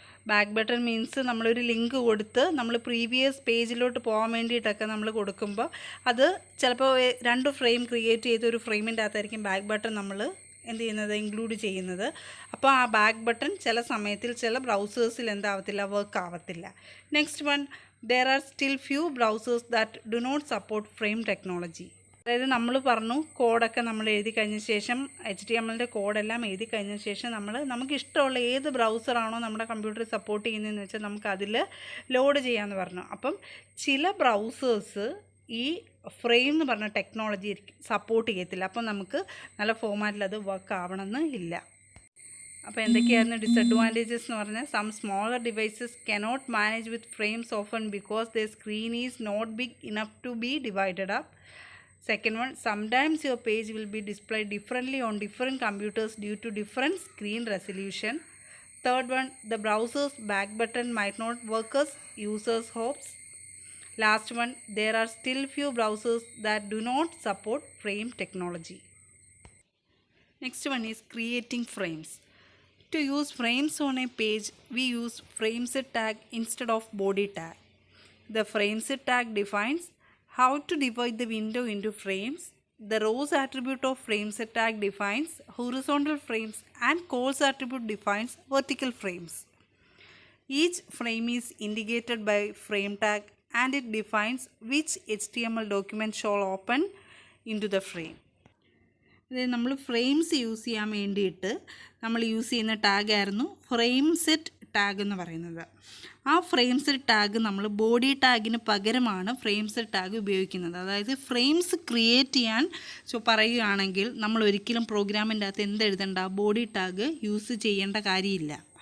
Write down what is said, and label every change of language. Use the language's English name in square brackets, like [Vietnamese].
[Malayalam] Back button means നമ്മളൊരു link കൊടുത്ത് നമ്മൾ പ്രീവിയസ് പേജിലോട്ട് പോകാൻ വേണ്ടിയിട്ടൊക്കെ നമ്മൾ കൊടുക്കുമ്പോൾ അത് ചിലപ്പോൾ 2 ഫ്രെയിം ക്രിയേറ്റ് ചെയ്ത് ഒരു ഫ്രെയിമിൻ്റെ അകത്തായിരിക്കും ബാക്ക് ബട്ടൺ നമ്മൾ എന്ത് ചെയ്യുന്നത്, ഇൻക്ലൂഡ് ചെയ്യുന്നത്. അപ്പോൾ ആ ബാക്ക് ബട്ടൺ ചില സമയത്തിൽ ചില ബ്രൗസേഴ്സിൽ എന്താവത്തില്ല, വർക്ക് ആവത്തില്ല. [English] Next one, there are still few browsers that do not support frame technology. [Malayalam] അതായത് നമ്മൾ പറഞ്ഞു കോഡൊക്കെ നമ്മൾ എഴുതി കഴിഞ്ഞ ശേഷം HTML കോഡെല്ലാം എഴുതി കഴിഞ്ഞ ശേഷം നമുക്ക് ഇഷ്ടമുള്ള ഏത് ബ്രൗസറാണോ നമ്മുടെ കമ്പ്യൂട്ടറിൽ സപ്പോർട്ട് ചെയ്യുന്നതെന്ന് വെച്ചാൽ നമുക്ക് അതിൽ ലോഡ് ചെയ്യാമെന്ന് പറഞ്ഞു. അപ്പം ചില ബ്രൗസേഴ്സ് ഈ ഫ്രെയിം എന്ന് പറഞ്ഞ ടെക്നോളജി സപ്പോർട്ട് ചെയ്യത്തില്ല. അപ്പം നമുക്ക് നല്ല ഫോർമാറ്റിൽ അത് വർക്ക് ആവണമെന്ന് ഇല്ല. അപ്പോൾ എന്തൊക്കെയായിരുന്നു ഡിസഡ്വാൻറ്റേജസ് എന്ന് പറഞ്ഞാൽ, [English] Some smaller devices cannot manage with frames often because the screen is not big enough to be divided up. Second one, sometimes your page will be displayed differently on different computers due to different screen resolution. Third one, the browser's back button might not work as users hopes. Last one, there are still few browsers that do not support frame technology. Next one is creating frames. To use frames on a page, we use frameset tag instead of body tag. The frameset tag defines how to divide the window into frames. The rows attribute of frameset tag defines horizontal frames and calls attribute defines vertical frames. Each frame is indicated by frame tag and it defines which HTML document shall open into the frame. [Malayalam] അതായത് നമ്മൾ frames use ചെയ്യാൻ വേണ്ടിയിട്ട് നമ്മൾ use ചെയ്യുന്ന ടാഗായിരുന്നു ഫ്രെയിംസെറ്റ് tag എന്ന് പറയുന്നത്. ആ ഫ്രെയിംസെറ്റ് tag നമ്മൾ ബോഡി ടാഗിന് പകരമാണ് ഫ്രെയിംസെറ്റ് ടാഗ് ഉപയോഗിക്കുന്നത്. അതായത് ഫ്രെയിംസ് ക്രിയേറ്റ് ചെയ്യാൻ പറയുകയാണെങ്കിൽ നമ്മൾ ഒരിക്കലും പ്രോഗ്രാമിൻ്റെ അകത്ത് എന്തെഴുതണ്ട, ബോഡി ടാഗ് യൂസ് ചെയ്യേണ്ട കാര്യമില്ല.